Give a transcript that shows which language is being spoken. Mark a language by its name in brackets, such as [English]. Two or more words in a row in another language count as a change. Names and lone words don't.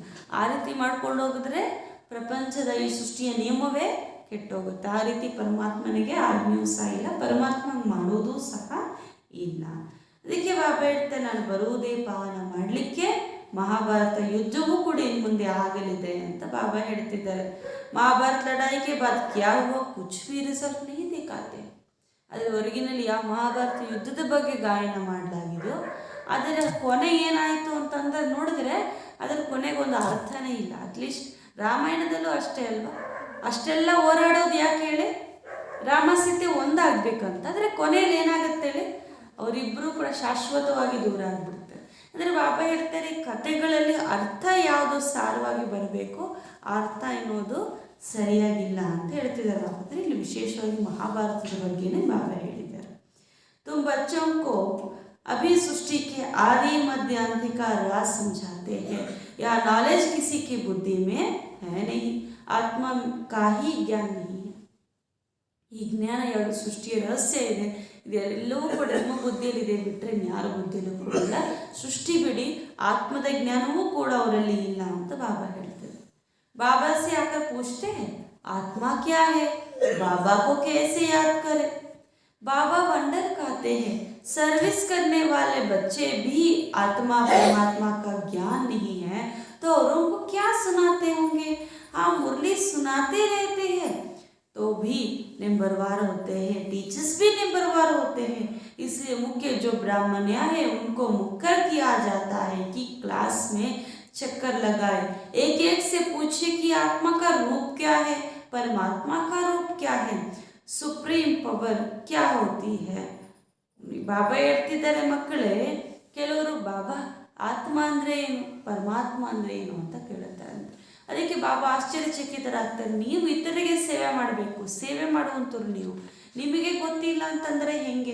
[Kannada] ಆ ರೀತಿ ಮಾಡ್ಕೊಂಡು ಹೋಗಿದ್ರೆ ಪ್ರಪಂಚದ ಈ ಸೃಷ್ಟಿಯ ನಿಯಮವೇ ಕೆಟ್ಟೋಗುತ್ತೆ. ಆ ರೀತಿ ಪರಮಾತ್ಮನಿಗೆ ಆಜ್ಞೆಯೂ ಸಹ ಇಲ್ಲ, ಪರಮಾತ್ಮ ಮಾಡೋದು ಸಹ ಇಲ್ಲ. ಅದಕ್ಕೆ ಬಾಬಾ ಹೇಳ್ತಾರೆ, ನಾನು ಬರುವುದೇ ಪಾವನ ಮಾಡಲಿಕ್ಕೆ, ಮಹಾಭಾರತ ಯುದ್ಧವೂ ಕೂಡ ಇನ್ನು ಮುಂದೆ ಆಗಲಿದೆ ಅಂತ ಬಾಬಾ ಹೇಳ್ತಿದ್ದಾರೆ. [Hindi] महाभारत लड़ाई के बाद क्या हुआ कुछ भी रिजल्ट नहीं दिखाते. [Kannada] ಅದರ ಒರಿಜಿನಲ್ ಯಾವ ಮಹಾಭಾರತ ಯುದ್ಧದ ಬಗ್ಗೆ ಗಾಯನ ಮಾಡಲಾಗಿದೆಯೋ ಅದರ ಕೊನೆ ಏನಾಯಿತು ಅಂತಂದ್ರೆ ನೋಡಿದ್ರೆ ಅದರ ಕೊನೆಗೊಂದು ಅರ್ಥನೇ ಇಲ್ಲ. ಅಟ್ಲೀಸ್ಟ್ ರಾಮಾಯಣದಲ್ಲೂ ಅಷ್ಟೇ ಅಲ್ವಾ, ಅಷ್ಟೆಲ್ಲ ಹೋರಾಡೋದು ಯಾಕೆ ಹೇಳಿ, ರಾಮ ಸೀತೆ ಒಂದಾಗಬೇಕಂತ. ಆದರೆ ಕೊನೆಯಲ್ಲಿ ಏನಾಗುತ್ತೆ ಹೇಳಿ, ಅವರಿಬ್ಬರೂ ಕೂಡ ಶಾಶ್ವತವಾಗಿ ದೂರ ಆಗಿಬಿಡ್ತಾರೆ. ಅಂದರೆ ಬಾಬಾ ಹೇಳ್ತಾರೆ, ಕಥೆಗಳಲ್ಲಿ ಅರ್ಥ ಯಾವುದು ಸಾರವಾಗಿ ಬರಬೇಕು, ಆ ಅರ್ಥ ಎನ್ನುವುದು ಸರಿಯಾಗಿಲ್ಲ ಅಂತ ಹೇಳ್ತಿದ್ದಾರೆ ಬಾಬಾ. ಅಂದರೆ ಇಲ್ಲಿ ವಿಶೇಷವಾಗಿ ಮಹಾಭಾರತದ ಬಗ್ಗೆನೇ ಬಾಬಾ ಹೇಳಿದ್ದಾರೆ. [Hindi] तुम बच्चों को अभी सृष्टि के आदि मध्य अंत का राज समझाते हैं. यह नॉलेज किसी की बुद्धि में है नहीं, आत्मा का ही ज्ञान नहीं है. [Kannada] ಈ ಜ್ಞಾನ ಎರಡು ಸೃಷ್ಟಿಯ ರಹಸ್ಯ ಇದೆ, ಇದೆಲ್ಲವೂ ಕೂಡ ನಿಮ್ಮ ಬುದ್ಧಿಯಲ್ಲಿದೆ ಬಿಟ್ಟರೆ ಯಾರ ಬುದ್ಧಿಯಲ್ಲೂ ಕೂಡ ಇಲ್ಲ. ಸೃಷ್ಟಿ ಬಿಡಿ, ಆತ್ಮದ ಜ್ಞಾನವೂ ಕೂಡ ಅವರಲ್ಲಿ ಇಲ್ಲ ಅಂತ ಬಾಬಾ ಹೇಳ್ತಾರೆ. [Hindi] बाबा से आकर पूछते हैं आत्मा क्या है, बाबा को कैसे याद करें. बाबा वंडर कहते हैं, सर्विस करने वाले बच्चे भी आत्मा परमात्मा का ज्ञान नहीं है तो औरों को क्या सुनाते होंगे. हाँ, मुरली सुनाते रहते हैं तो भी नंबरवार होते हैं, टीचर्स भी नंबरवार होते हैं. इसलिए मुख्य जो ब्राह्मण्य है उनको मुक्कर किया जाता है कि क्लास में चक्कर लगाए, एक एक से पूछे कि आत्मा का रूप क्या है, परमात्मा का रूप क्या है, सुप्रीम पावर क्या होती है. [Kannada] ಬಾಬಾ ಹೇಳ್ತಿದ್ದಾರೆ, ಮಕ್ಕಳೇ ಕೆಲವರು ಬಾಬಾ ಆತ್ಮ ಅಂದರೆ ಏನು, ಪರಮಾತ್ಮ ಅಂದರೆ ಏನು ಅಂತ ಕೇಳುತ್ತಾರೆ. ಅದಕ್ಕೆ ಬಾಬಾ ಆಶ್ಚರ್ಯಚಕಿತರಾಗ್ತಾರೆ. ನೀವು ಇತರರಿಗೆ ಸೇವೆ ಮಾಡಬೇಕು, ಸೇವೆ ಮಾಡುವಂಥವ್ರು ನೀವು, ನಿಮಗೆ ಗೊತ್ತಿಲ್ಲ ಅಂತಂದರೆ ಹೆಂಗೆ.